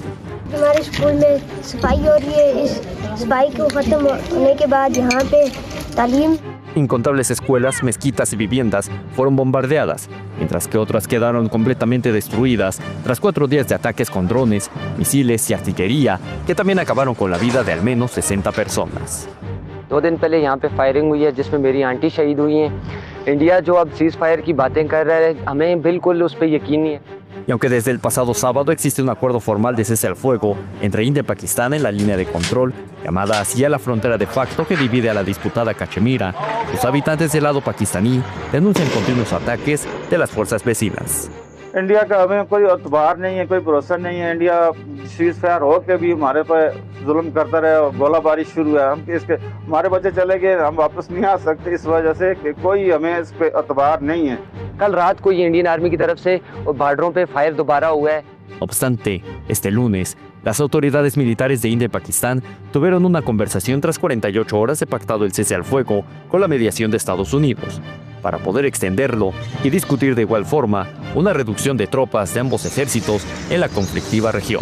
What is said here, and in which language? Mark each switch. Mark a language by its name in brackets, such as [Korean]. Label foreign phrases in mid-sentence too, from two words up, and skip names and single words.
[Spanish] Incontables escuelas, mezquitas y viviendas fueron bombardeadas, mientras que otras quedaron completamente destruidas tras 4 días de ataques con drones, misiles y artillería que también acabaron con la vida de al menos 60 personas. [Urdu] 2 دن پہلے یہاں پے فائرنگ ہوئی ہے جس میں میری آنٹی شہید ہوئی ہیں. انڈیا جو اب [English] cease fire [Urdu] کی باتیں کر رہا ہے، ہمیں بالکل اس پر یقین نہیں ہے. [Spanish] Y aunque desde el pasado sábado existe un acuerdo formal de cese al fuego entre India y Pakistán en la línea de control, llamada así a la frontera de facto que divide a la disputada Cachemira, los habitantes del lado pakistaní denuncian continuos ataques de las fuerzas vecinas. [Urdu] انڈیا کا ہمیں کوئی اعتبار نہیں ہے، کوئی بھروسہ نہیں ہے. انڈیا [English] cease fire [Urdu] ہو کے بھی ہمارے پر ظلم کرتا رہے اور گولہ باری شروع ہے. ہم اس کے ہمارے بچے چلے گئے، ہم واپس نہیں آ سکتے اس وجہ سے کہ کوئی ہمیں اس پے اعتبار نہیں ہے. کل رات کو یہ انڈین آرمی کی طرف سے بارڈروں پے فائر دوبارہ ہوا ہے. [Spanish] No obstante, este lunes, las autoridades militares de India y Pakistán tuvieron una conversación tras 48 horas de pactado el cese al fuego con la mediación de Estados Unidos, para poder extenderlo y discutir de igual forma una reducción de tropas de ambos ejércitos en la conflictiva región.